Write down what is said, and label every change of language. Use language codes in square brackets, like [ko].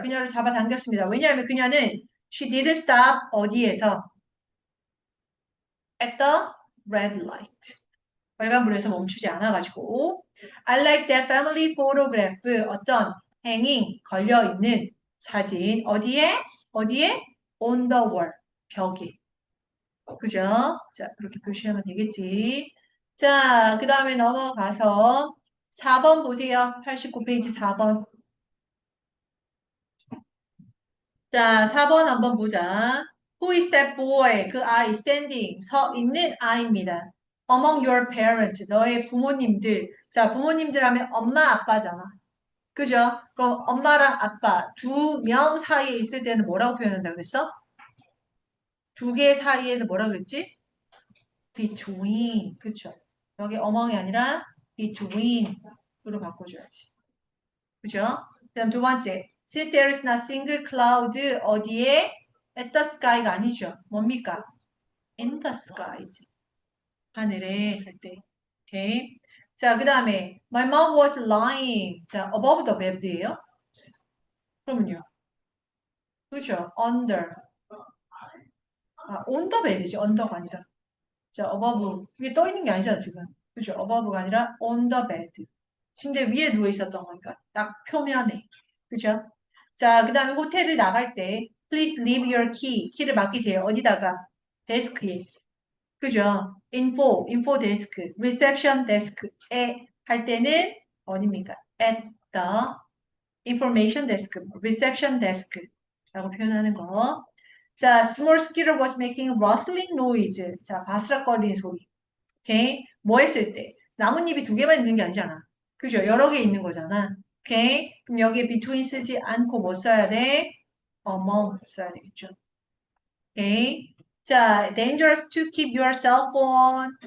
[ko] 그녀를 잡아당겼습니다. 왜냐하면 그녀는 [en] she didn't stop [ko] 어디에서? [en] at the red light. [ko] 빨간불에서 멈추지 않아가지고. [en] I like that family photograph. [ko] 어떤 hanging 걸려있는 사진. 어디에? 어디에? [en] on the wall. [ko] 벽에. 그죠? 자, 그렇게 표시하면 되겠지. 자, 그 다음에 넘어가서 4번 보세요. 89페이지 4번. 자, 4번 한번 보자. [en] Who is that boy? [ko] 그 아이 standing. 서 있는 아이입니다. [en] Among your parents. [ko] 너의 부모님들. 자, 부모님들 하면 엄마, 아빠잖아. 그죠? 그럼 엄마랑 아빠 두 명 사이에 있을 때는 뭐라고 표현한다고 그랬어? 두 개 사이에는 뭐라고 그랬지? between. 그쵸? 여기 among이 아니라 between으로 바꿔줘야지. 그죠? 그다음 두 번째. [en] Since there is not single cloud [ko] 어디에? [en] At the sky가 아니죠. [ko] 뭡니까? In the skies. 하늘에 할 때. 오케이. [en] 자, 그 다음에 My mom was lying. 자, above the bed예요. [ko] 그러면요. 그죠? Under. [en] 아, on the bed이지. [ko] under가 아니라. 자, above. 위에 떠 있는 게 아니잖아, 지금. 그죠? [en] above가 아니라 on the bed. [ko] 침대 위에 누워 있었던 거니까. 딱 표면에. 그죠? 자, 그 다음에 호텔을 나갈 때 [en] please leave your key. [ko] 키를 맡기세요. 어디다가? 데스크에. 그죠? info desk, reception desk에 할 때는 어딥니까? [en] at the information desk, reception desk라고 표현하는 거. 자, small squirrel was making rustling noise. [ko] 자, 바스락거리는 소리. 오케이? 뭐 했을 때? 나뭇잎이 두 개만 있는 게 아니잖아. 그죠? 여러 개 있는 거잖아. 오케이? 그럼 여기에 between 쓰지 않고 뭐 써야 돼? among 써야 되겠죠. 오케이? [en] 자, dangerous to keep your cell phone.